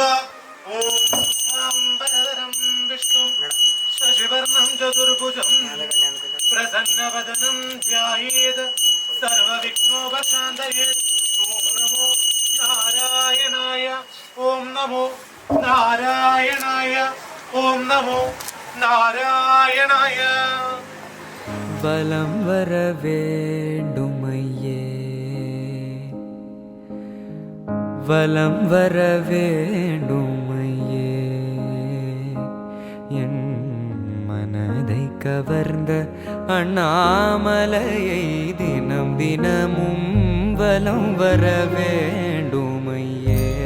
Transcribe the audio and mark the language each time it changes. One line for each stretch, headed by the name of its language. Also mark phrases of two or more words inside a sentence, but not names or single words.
Sanskrit: ഓം ശാംബരധരം വിഷ്ണു ശശിവർണം ചതുർഭുജം പ്രസന്നവദനം ധ്യായേത് സർവവിഘ്നോപശാന്തയേ. ഓം നമോ നാരായണായ ഓം നമോ നാരായണായ ഓം നമോ നാരായണായ.
Tamil: பலம் வர வேண்டுமையே வலம் வர வேண்டுமையே என் மனதை கவர்ந்த அண்ணாமலையை தினம் தினமும் வலம் வர வேண்டுமையே